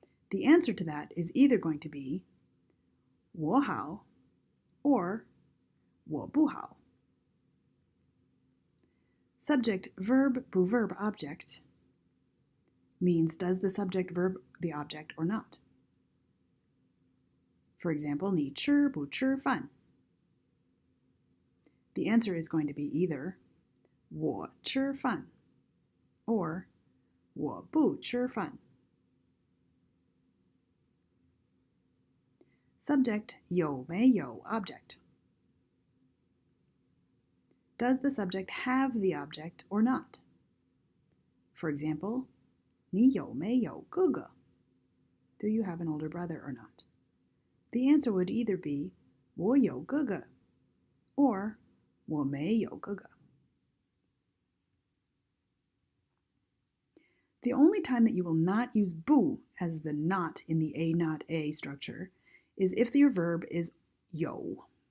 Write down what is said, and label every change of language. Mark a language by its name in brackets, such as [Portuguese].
[English] The answer to that is either going to be [Chinese] 我好 [English] or [Chinese] 我不好. [English] Subject verb bu verb object means does the subject verb the object or not? For example, [Chinese] 你吃不吃饭? [English] The answer is going to be either [Chinese] 我吃饭 [English] or [Chinese] 我不吃饭. [English] Subject [Chinese] 有没有 [English] object. Does the subject have the object or not? For example, [Chinese] 你有没有哥哥? [English] Do you have an older brother or not? The answer would either be [Chinese] 我有哥哥 [English] or [Chinese] 我没有哥哥. [English] The only time that you will not use bu as the not in the AnotA structure is if your verb is 有.